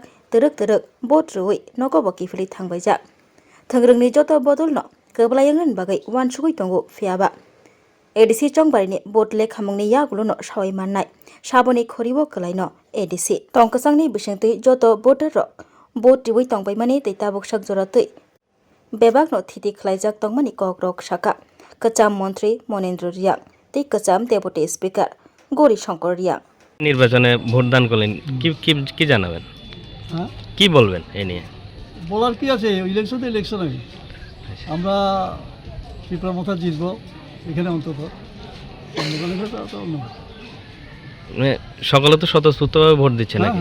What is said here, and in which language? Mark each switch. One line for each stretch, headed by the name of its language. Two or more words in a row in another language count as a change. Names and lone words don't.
Kok Borok: teruk vote rui nogobo kifili thangbaijak thangrungni joto bodolno keblayangan bagai wansugui tongo fiaba ADC chongbarini bot lekhamungni yagulono sawai mannai saboni khoribo kalaino ADC tongkasangni bisingti joto voter rok bot riwai tongbaimani tei tabok sakjora tei bebakno thiti khlaijak tongmani kokrok saka kacham মন্ত্রী মনেন্দ্র রিয়া tei kacham
English: deputy speaker
Kok Borok: গৌরী শঙ্কর রিয়া
Bangla: নির্বাচনে ভোটদান করলেন কি জানাবেন কি বলবেন এই নিয়ে বলার কি আছে ইলেকশন আমরা ত্রিপুরা মতো জিতবো এখানে অন্তত মানে সকলে তো স্বতঃস্ফূর্তভাবে ভোট দিচ্ছে নাকি